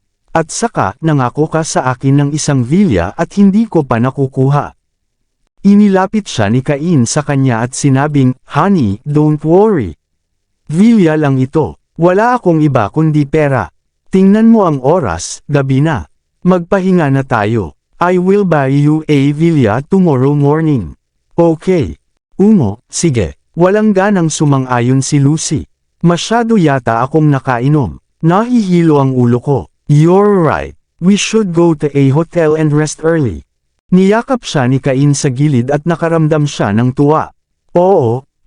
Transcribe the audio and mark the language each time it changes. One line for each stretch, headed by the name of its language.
Filipino: At saka, nangako ka sa akin ng isang villa at hindi ko pa nakukuha. Inilapit siya ni Cain sa kanya at sinabing,
English: Honey, don't worry.
Filipino: Villa lang ito. Wala akong iba kundi pera. Tingnan mo ang oras, gabi na. Magpahinga na tayo.
English: I will buy you a villa tomorrow morning.
Filipino: Okay. Sige. Walang ganang sumang-ayon si Lucy. Masyado yata akong nakainom. Nahihilo ang ulo ko.
English: You're right. We should go to a hotel and rest early.
Filipino: Niyakap siya ni Cain sa gilid at nakaramdam siya ng tuwa. Oo.